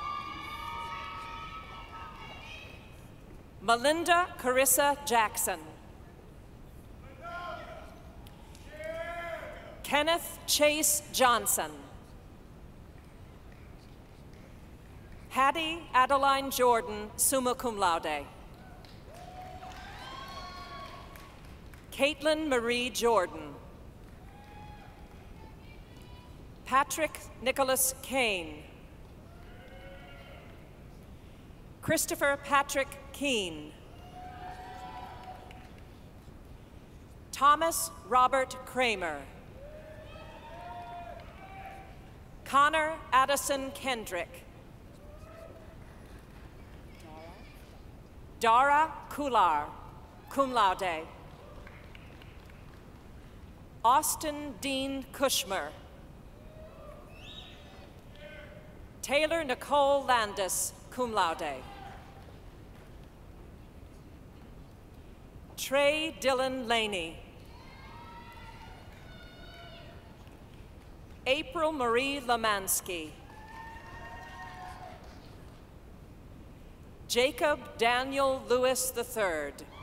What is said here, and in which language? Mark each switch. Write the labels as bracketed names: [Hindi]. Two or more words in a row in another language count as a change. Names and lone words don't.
[English] Melinda Carissa Jackson. Kenneth Chase Johnson. Hattie Adeline Jordan, summa cum laude. Caitlin Marie Jordan. Patrick Nicholas Kane. Christopher Patrick Keene. Thomas Robert Kramer. Connor Addison Kendrick. Dara Kular, cum laude. Austin Dean Kushmer. Taylor Nicole Landis, cum laude. Trey Dylan Laney. April Marie Lemansky. Jacob Daniel Lewis III.